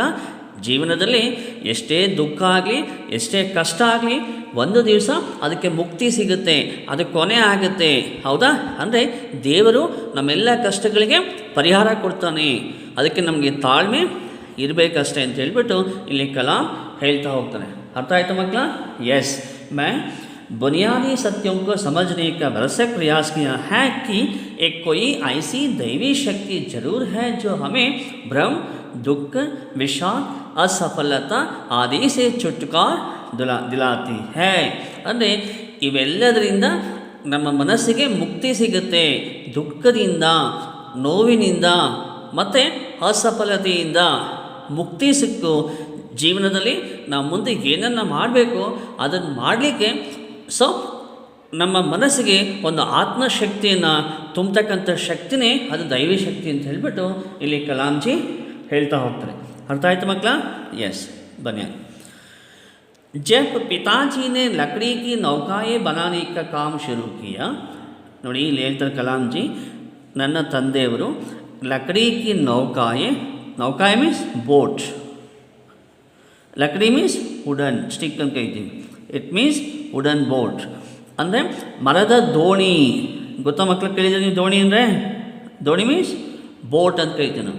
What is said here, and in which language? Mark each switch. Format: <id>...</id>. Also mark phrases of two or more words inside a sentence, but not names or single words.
<kn>ಜೀವನದಲ್ಲಿ ಎಷ್ಟೇ ದುಃಖ ಆಗಲಿ, ಎಷ್ಟೇ ಕಷ್ಟ ಆಗಲಿ, ಒಂದು ದಿವಸ ಅದಕ್ಕೆ ಮುಕ್ತಿ ಸಿಗುತ್ತೆ, ಅದು ಕೊನೆ ಆಗುತ್ತೆ. ಹೌದಾ? ಅಂದರೆ ದೇವರು ನಮ್ಮೆಲ್ಲ ಕಷ್ಟಗಳಿಗೆ ಪರಿಹಾರ ಕೊಡ್ತಾನೆ. ಅದಕ್ಕೆ ನಮಗೆ ತಾಳ್ಮೆ ಇರಬೇಕಷ್ಟೇ ಅಂತ ಹೇಳ್ಬಿಟ್ಟು ಇಲ್ಲಿ ಕಲಾಂ ಹೇಳ್ತಾ ಹೋಗ್ತಾನೆ. ಅರ್ಥ ಆಯ್ತಾ ಮಕ್ಕಳ?</kn> <hi>यस, मैं बुनियादी सत्यों को समझने का भरसक प्रयास किया है कि एक कोई ऐसी दैवी शक्ति जरूर है जो हमें भ्रम, दुख, विषाद, असफलता आदि से छुटकारा दिलाती है.</hi> <kn>ಅಂದರೆ ಇವೆಲ್ಲದರಿಂದ ನಮ್ಮ ಮನಸ್ಸಿಗೆ ಮುಕ್ತಿ ಸಿಗುತ್ತೆ. ದುಃಖದಿಂದ, ನೋವಿನಿಂದ ಮತ್ತು ಅಸಫಲತೆಯಿಂದ ಮುಕ್ತಿ ಸಿಕ್ಕು ಜೀವನದಲ್ಲಿ ನಾವು ಮುಂದೆ ಏನನ್ನು ಮಾಡಬೇಕು ಅದನ್ನು ಮಾಡಲಿಕ್ಕೆ ನಮ್ಮ ಮನಸ್ಸಿಗೆ ಒಂದು ಆತ್ಮಶಕ್ತಿಯನ್ನು ತುಂಬತಕ್ಕಂಥ ಶಕ್ತಿನೇ ಅದು ದೈವಿ ಶಕ್ತಿ ಅಂತ ಹೇಳಿಬಿಟ್ಟು ಇಲ್ಲಿ ಕಲಾಂಜಿ ಹೇಳ್ತಾ ಹೋಗ್ತಾರೆ. ಅರ್ಥ ಆಯ್ತು ಮಕ್ಕಳ?</kn> <hi>यस, बनिया. जब पिताजी ने लकड़ी की नौकाएं बनाने का काम शुरू किया,</hi> <kn>ನೋಡಿ ಇಲ್ಲಿ ಹೇಳ್ತಾರೆ ಕಲಾಂಜಿ, ನನ್ನ ತಂದೆಯವರು</kn> <hi>लकड़ी की नौकाएं,</hi> <kn>ನೌಕಾಯೆ</kn> <en>means boat,</en> <kn>ಲಕಡಿ</kn> <en>means wooden,</en> <kn>ಸ್ಟಿಕ್ ಅಂತ ಕರಿತೀವಿ,</kn> <en>it means wooden boat</en> <kn>ಅಂದರೆ ಮರದ ದೋಣಿ. ಗೊತ್ತಾ ಮಕ್ಕಳು, ಕೇಳಿದ್ರೆ ನೀವು ದೋಣಿ ಅಂದರೆ? ದೋಣಿ</kn> <en>means boat</en> <kn>ಅಂತ ಕರಿತೀವಿ ನಾವು.</kn>